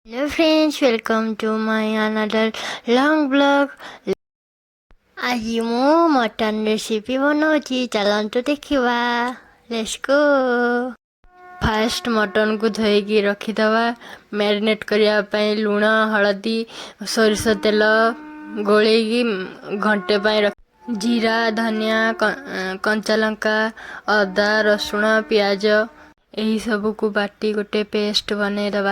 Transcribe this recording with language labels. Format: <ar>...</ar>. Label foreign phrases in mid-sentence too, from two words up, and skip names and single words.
<en>Hello friends, welcome to my another long vlog.</en> <or>ଆଜି ମୁଁ ମଟନ ରେସିପି ବନାଉଛି, ଚାଲନ୍ତୁ ଦେଖିବା।</or> <en>let's go.</en> <or>ଫାଷ୍ଟ ମଟନକୁ ଧୋଇକି ରଖିଦେବା ମ୍ୟାରିନେଟ୍ କରିବା ପାଇଁ। ଲୁଣ, ହଳଦୀ, ସୋରିଷ ତେଲ ଗୋଳେଇକି ଘଣ୍ଟେ ପାଇଁ ଜିରା, ଧନିଆ, କଞ୍ଚା ଲଙ୍କା, ଅଦା, ରସୁଣ, ପିଆଜ ଏହି ସବୁକୁ ବାଟି ଗୋଟେ ପେଷ୍ଟ ବନେଇଦେବା।</or>